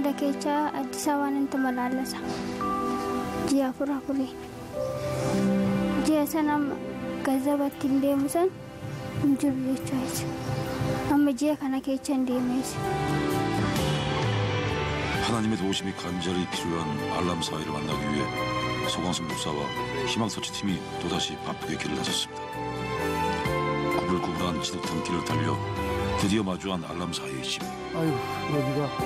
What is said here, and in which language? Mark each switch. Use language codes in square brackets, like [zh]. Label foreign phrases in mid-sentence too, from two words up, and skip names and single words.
[om] jecha Addis Ababaan tumalaalasa. Ji'a afuri. Ji'a sana gazabatti hin deemu san hin jiru jechuudha. Amma ji'a kana keessa hin deemees. [ko] 하나님의 도우심이 간절히 필요한 알람 사이를 만나기 위해 소광승 목사와 희망서치팀이 또다시 바쁘게 길을 나섰습니다. 구불구불한 지독한 길을 달려 드디어 마주한 알람 사이의 집. 아유, 여기가